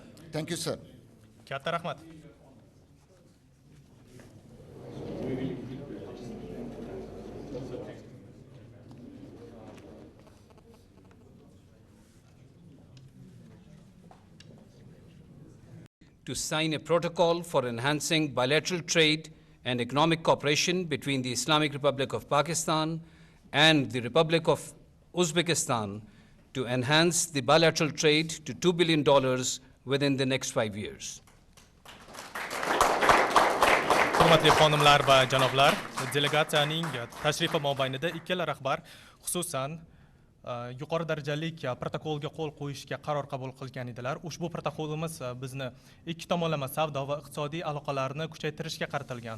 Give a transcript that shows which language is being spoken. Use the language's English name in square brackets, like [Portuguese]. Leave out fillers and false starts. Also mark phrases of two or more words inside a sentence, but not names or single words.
[English] Thank you, sir. [Uzbek] Katta rahmat. [English] To sign a protocol for enhancing bilateral trade and economic cooperation between the Islamic Republic of Pakistan and the Republic of Uzbekistan to enhance the bilateral trade to $2 billion within the next 5 years. [Uzbek] Hurmatli xonimlar va janoblar, delegatsiyaning tashrifi mobaynida ikkala rahbar xususan yuqori darajali protokolga qo'l qo'yishga qaror qabul qilgan edilar. Ushbu protokolimiz bizni ikki tomonlama savdo va iqtisodiy aloqalarni kuchaytirishga qaratilgan.